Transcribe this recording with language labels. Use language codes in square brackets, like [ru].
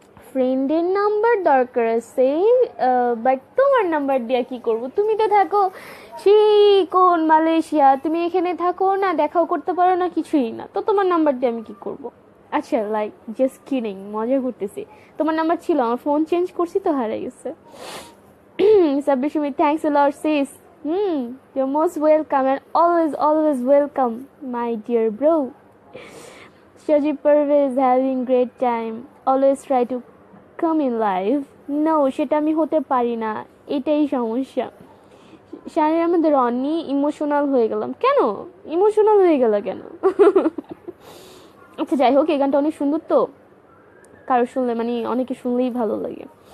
[bn] ফ্রেন্ডের নাম্বার দরকার আছে, বাট তোমার নাম্বার দিয়ে কি করব? তুমি তো থাকো সেই কোন মালয়েশিয়া, তুমি এখানে থাকো না, দেখাও করতে পারো না, কিছুই না, তো তোমার নাম্বার দিয়ে আমি কি করব? আচ্ছা, [en] like just kidding, [bn] মজা করতেছি। তোমার নাম্বার ছিল, আমার ফোন চেঞ্জ করছি তো হারাই গেছে। [en] Sabbir Sumi, thanks a lot sis. You're most welcome and always welcome, my dear bro. Shajib Parvez, having great time. Always try to come in live. No, [bn] সেটা আমি হতে পারি না, এটাই সমস্যা। শানের আমাদের রনি, ইমোশনাল হয়ে গেলাম কেন? ইমোশনাল হয়ে গেল কেন? আচ্ছা যাই হোক, এই গানটা অনেক সুন্দর, তো কারো শুনলে মানে অনেকে শুনলেই ভালো লাগে।